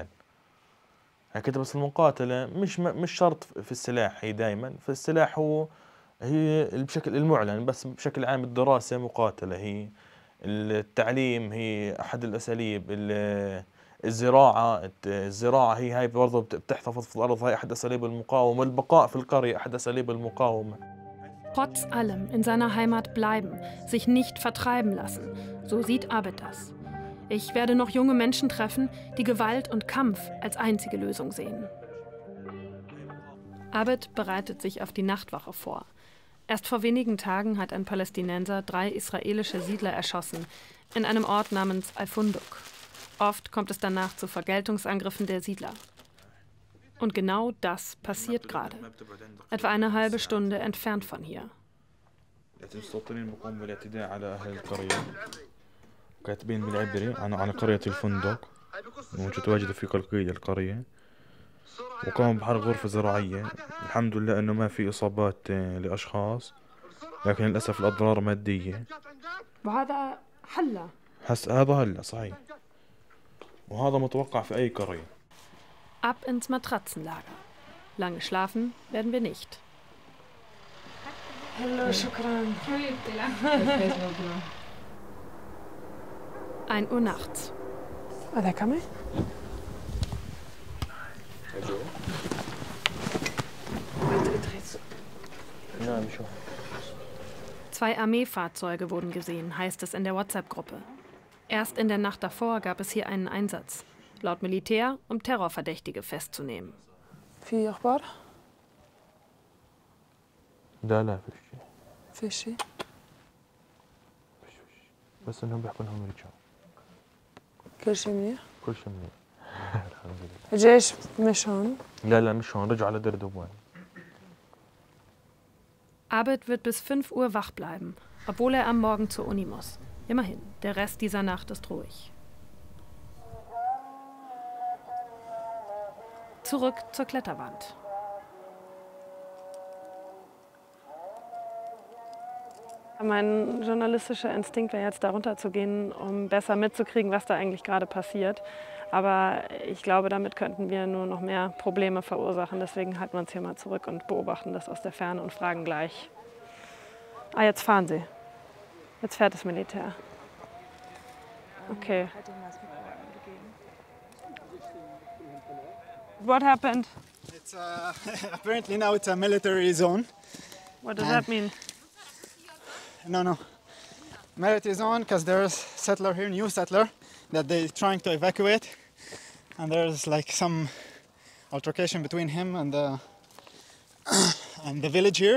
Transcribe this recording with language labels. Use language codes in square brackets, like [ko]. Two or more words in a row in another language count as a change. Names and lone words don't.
[ar] هكذا بس المقاتله مش شرط في السلاح، هي دائما في السلاح هي بشكل المعلن، بس بشكل عام الدراسة مقاتلة، هي التعليم هي أحد الأساليب، الزراعة هي هاي برضه بتحتفظ في الأرض، هاي أحد أساليب المقاومة، البقاء في القرية أحد أساليب المقاومة. [de] Trotz allem in seiner Heimat bleiben, sich nicht vertreiben lassen, so sieht Abed das. Ich werde noch junge Menschen treffen, die Gewalt und Kampf als einzige Lösung sehen. Abed bereitet sich auf die Nachtwache vor. Erst vor wenigen Tagen hat ein Palästinenser 3 israelische Siedler erschossen, in einem Ort namens Al-Funduk. Oft kommt es danach zu Vergeltungsangriffen der Siedler. Und genau das passiert gerade. Etwa eine halbe Stunde entfernt von hier. [ar] كاتبين بالعبري عن قرية الفندق متواجدة في قلقية القرية، وقاموا بحرق غرفة زراعية. الحمد لله أنه ما في إصابات لأشخاص، لكن للأسف الأضرار مادية. وهذا حلة. هذا هلا صحيح، وهذا متوقع في أي قرية. [de] Ab ins Matratzenlager. Lange schlafen werden wir nicht. Hallo, shukran. 1 Uhr nachts. [ar] هذا كمان؟ [de] Zwei Armeefahrzeuge wurden gesehen, heißt es in der WhatsApp-Gruppe. Erst in der Nacht davor gab es hier einen Einsatz. Laut Militär, um Terrorverdächtige festzunehmen. [ar] في أخبار؟ لا في شيء. في شيء؟ بس إنهم بيحكوا إنهم رجعوا. كل شيء منيح؟ كل شيء منيح. الحمد لله. الجيش مش هون؟ لا مش هون، رجعوا على دردوان. [de] Abed wird bis 5 Uhr wach bleiben, obwohl er am Morgen zur Uni muss. Immerhin, der Rest dieser Nacht ist ruhig. Zurück zur Kletterwand. Mein journalistischer Instinkt wäre jetzt, da runter zu gehen, um besser mitzukriegen, was da eigentlich gerade passiert. Aber ich glaube, damit könnten wir nur noch mehr Probleme verursachen. Deswegen halten wir uns hier mal zurück und beobachten das aus der Ferne und fragen gleich. Ah, jetzt fahren sie. Jetzt fährt das Militär. [en] Okay. What happened? It's apparently now it's a military zone. What does that mean? No. Military zone because there's settler here, new settler, that they're trying to evacuate, and there's like some altercation between him and the village here.